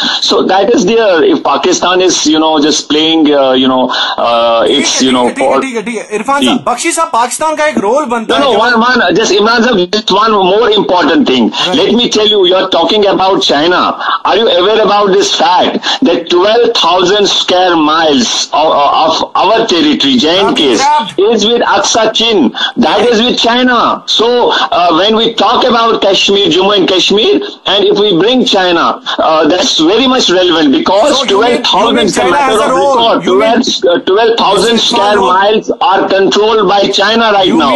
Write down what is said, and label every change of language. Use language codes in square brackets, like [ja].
[en] So that is there. If Pakistan is, just playing, it's, [hi] Irfan साहब, बख्शी साहब, पाकिस्तान का एक रोल बनता है। [en] Just Imran साहब, just one more important thing. Let me tell you, you're talking about China. Are you aware about this fact that 12,000 square miles of our territory, J&K, is with Aqsa Chin? That is with China. So when we talk about Kashmir, Jammu and Kashmir, and if we bring China, that's very much relevant because 12,000 square miles are controlled by China right now.